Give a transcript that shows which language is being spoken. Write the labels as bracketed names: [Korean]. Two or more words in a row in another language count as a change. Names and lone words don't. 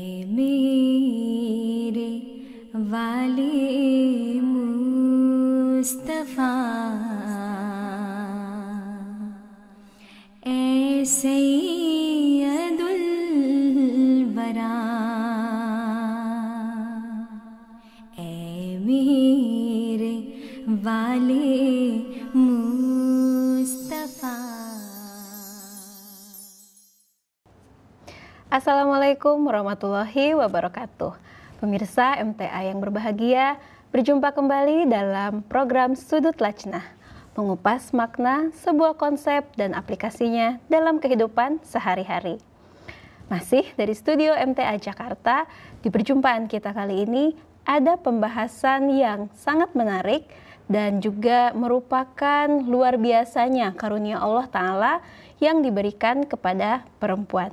[Urdu] میرے والے مصطفیٰ اے سید الوریٰ اے میرے والے مصطفیٰ. [Arabic] السلام عليكم ورحمة الله وبركاته. [Indonesian] Pemirsa MTA yang berbahagia, berjumpa kembali dalam program Sudut Lajnah, mengupas makna sebuah konsep dan aplikasinya dalam kehidupan sehari-hari. Masih dari studio MTA Jakarta, di perjumpaan kita kali ini ada pembahasan yang sangat menarik dan juga merupakan luar biasanya karunia Allah Ta'ala yang diberikan kepada perempuan.